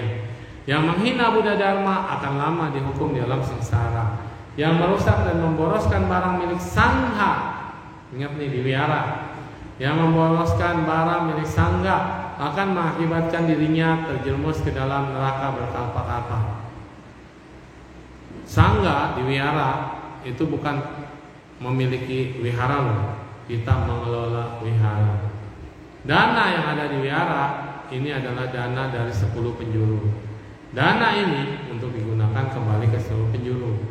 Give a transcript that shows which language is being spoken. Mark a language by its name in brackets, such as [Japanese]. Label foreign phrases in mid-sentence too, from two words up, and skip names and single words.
[Indonesian] Yang menghina Buddha Dharma akan lama dihukum di alam sengsara. Yang merusak dan memboroskan barang milik sangha, ingat nih di wihara. Yang memboroskan barang milik sangha akan mengakibatkan dirinya terjerumus ke dalam neraka berkalpa-kalpa. Sangha di wihara itu bukan memiliki wihara loh. Kita mengelola wihara. Dana yang ada di wihara ini adalah dana dari 10 penjuru. Dana ini untuk digunakan kembali ke 10 penjuru.